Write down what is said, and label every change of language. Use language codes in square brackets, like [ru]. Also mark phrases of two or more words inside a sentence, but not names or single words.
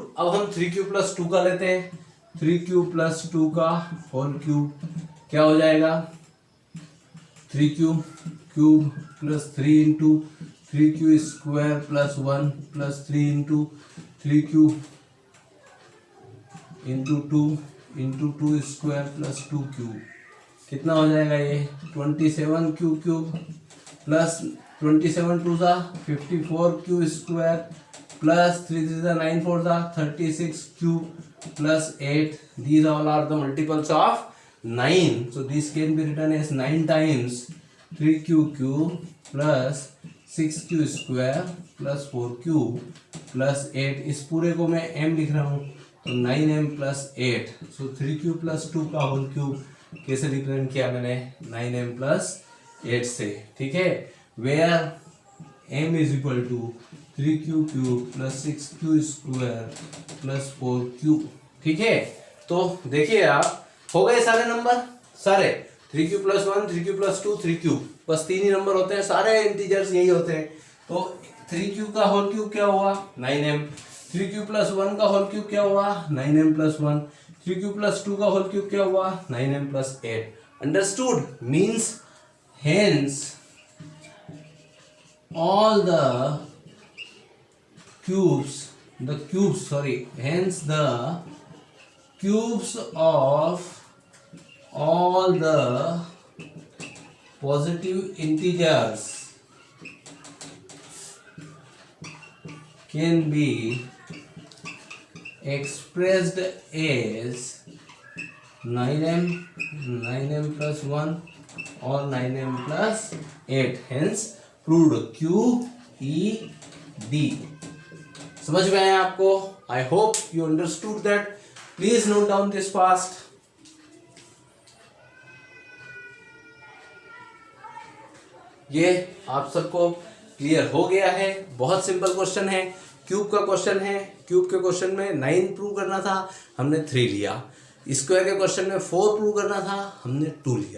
[hi] अब हम 3q प्लस 2 का लेते हैं, 3q प्लस 2 का [en] whole cube [hi] क्या हो जाएगा, [en] 3q cube plus 3 into 3q square plus 1 plus 3 into 3q into 2 into 2 square plus 2 cube. [hi] कितना हो जाएगा ये, [en] 27q cube plus 27 [hi] 2 सा [en] 54q square plus 3 [hi] 3 सा 9 4 सा 36q plus 8. [en] These all are the multiples of 9. So this can be written as 9 times 3q cube plus 6q square plus 4q plus 8. [hi] इस पूरे को मैं m लिख रहा हूँ, तो 9m plus 8. So 3q plus 2 का [en] whole cube [hi] किया मैंने, 9m plus 8 से, ठीक है। [en] Where m is equal to 3q cube plus 6q square plus 4q, [hi] ठीक है। तो देखिए आप, हो गए सारे नंबर, सारे 3q plus 1, 3q plus 2, 3q, बस 3 ही नंबर होते हैं, सारे इंटीजर्स यही होते हैं। तो 3q का [en] whole cube [hi] क्या हुआ, 9m, 3q plus 1 का [en] whole cube [hi] क्या हुआ, 9m plus 1, 3q plus 2 का [en] whole cube [hi] क्या हुआ, 9m plus 8. [en] understood, means hence all the cubes, hence the cubes of all the positive integers can be expressed as 9m plus 1 or 9m plus 8, hence proved QED. [hi] समझ में आया आपको? [en] I hope you understood that. Please note down this fast. [hi] ये आप सबको क्लियर हो गया है? बहुत सिंपल क्वेश्चन है, क्यूब का क्वेश्चन है। क्यूब के क्वेश्चन में 9 प्रूव करना था, हमने 3 लिया। स्क्वायर के क्वेश्चन में 4 प्रूव करना था, हमने 2 लिया।